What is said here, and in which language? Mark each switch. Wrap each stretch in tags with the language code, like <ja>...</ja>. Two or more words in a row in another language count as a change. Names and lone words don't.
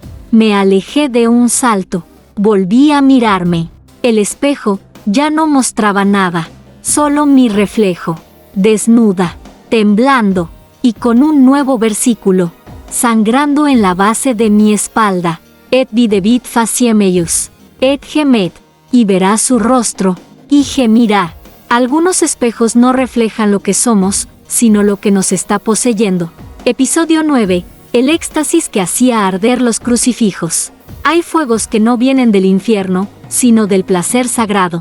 <es>Me alejé de un salto, volví a mirarme. El espejo ya no mostraba nada, solo mi reflejo, desnuda, temblando, y con un nuevo versículo, sangrando en la base de mi espalda.</es> <la>Et videbit faciem eius, et gemet,</la> <es>y verá su rostro, y gemirá. Algunos espejos no reflejan lo que somos, sino lo que nos está poseyendo. Episodio 9. El éxtasis que hacía arder los crucifijos. Hay fuegos que no vienen del infierno, sino del placer sagrado.</es>